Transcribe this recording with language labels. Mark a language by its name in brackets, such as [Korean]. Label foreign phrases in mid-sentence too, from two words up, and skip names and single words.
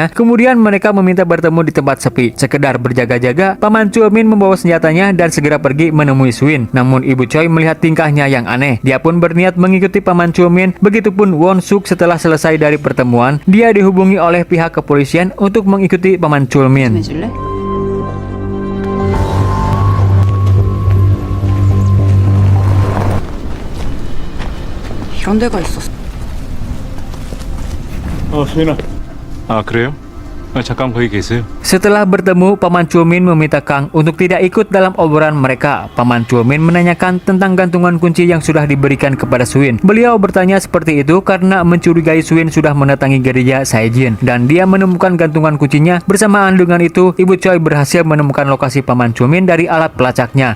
[Indonesian] Kemudian mereka meminta bertemu di tempat sepi. Sekedar berjaga-jaga, Paman Chomin membawa senjatanya dan segera pergi menemui Suin. Namun Ibu Choi melihat tingkahnya yang aneh. Dia pun berniat mengikuti Paman Chomin. Begitupun Won Suk. Setelah selesai dari pertemuan, dia dihubungi oleh pihak kepolisian untuk mengikuti Paman Chomin. [Korean] 해줄래? 이런 데가 있었어. 수인아. 아, 그래요? 잠깐 거기 계세요. [Indonesian] Setelah bertemu, Paman Chomin meminta Kang untuk tidak ikut dalam obrolan mereka. Paman Chomin menanyakan tentang gantungan kunci yang sudah diberikan kepada Suin. Beliau bertanya seperti itu karena mencurigai Suin sudah mendatangi gereja Saejin dan dia menemukan gantungan kuncinya. Bersamaan dengan itu, Ibu Choi berhasil menemukan lokasi Paman Chomin dari alat pelacaknya.